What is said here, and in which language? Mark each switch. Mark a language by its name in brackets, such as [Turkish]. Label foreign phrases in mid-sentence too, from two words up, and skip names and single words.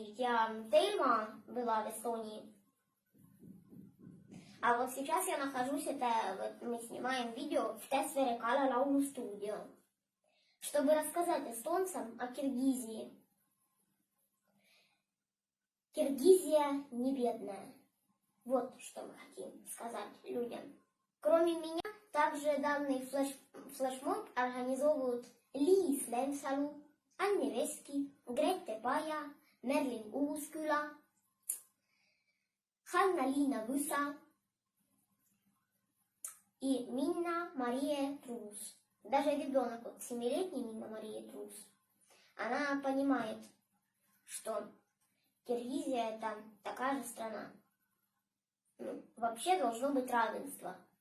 [Russian] Ведь я Тельма была в Эстонии. А вот сейчас я нахожусь, мы снимаем видео в Тесвере Кала Лаулу студио, чтобы рассказать эстонцам о Киргизии. Киргизия не бедная. Вот что мы хотим сказать людям. Кроме меня, также данный флешмоб организовывают Liis Lemsalu, Anni Veski, Grete Paja, Merlin Uusküla, Hanna-Liina Võsa и Minna Мария Трус. Даже ребенок, 7-летний Минна Мария Трус, она понимает, что Киргизия это такая же страна. Вообще должно быть равенство.